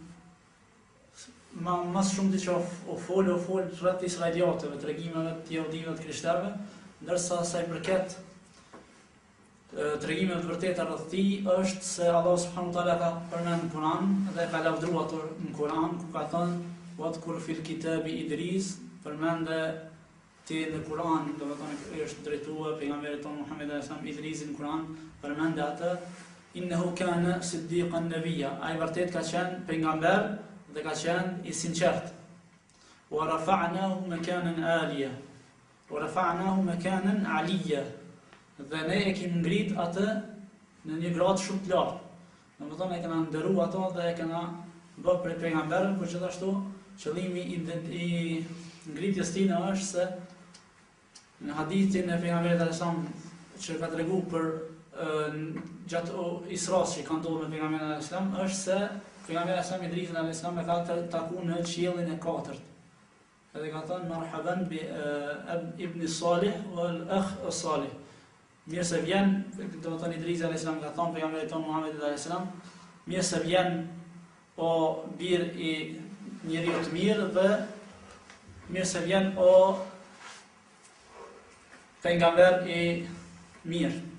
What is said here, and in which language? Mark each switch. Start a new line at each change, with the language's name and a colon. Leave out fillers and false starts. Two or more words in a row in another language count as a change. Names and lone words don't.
Albanian: Mas shumë që o fol rreth israeliatëve, tregimeve të jehudive të krishterëve, ndërsa sa i përket tregimeve të vërteta rreth tij është se Allah
Arabic: سبحانه وتعالى
Albanian: ka përmendur në Kur'an dhe ka lavdruar ato në Kur'an, ku ka thënë
Arabic: واذكر في الكتاب إدريس,
Albanian: përmende ti në Kur'an, domethënë është drejtuar pejgamberit tonë Muhammed
Arabic: عليه السلام
Albanian: Idrisin në Kur'an, përmende atë
Arabic: إنه كان صديقا نبيا,
Albanian: ai vërtet ka qenë pejgamber dhe ka qenë i sinqert.
Arabic: ورفعناه مكانا عليا. ورفعناه مكانا عليا.
Albanian: Dhe ne e kemi ngrit atë në një gradë shumë të lartë. Domethënë e kena nderuar ato dhe e kena bërë për pejgamberin, por gjithashtu qëllimi i ngritjes tij është se në hadithin e pejgamberit
Arabic: عليه السلام
Albanian: që ka treguar për gjatë Isras që ka ndodhur me pejgamberin
Arabic: عليه السلام
Albanian: është se pejgamberi
Arabic: عليه السلام
Albanian: Idrisin
Arabic: عليه السلام
Albanian: e ka takuar në qiellin e katërt. Edhe ka thënë
Arabic: مرحبا بالابن الصالح والأخ الصالح.
Albanian: Mirë se vjen, domethënë Idrisi
Arabic: عليه السلام
Albanian: ka thënë pejgamberit tonë Muhammed
Arabic: عليه السلام,
Albanian: mirë se vjen o bir i njeriu të mirë dhe mirë se vjen o pejgamber i mirë.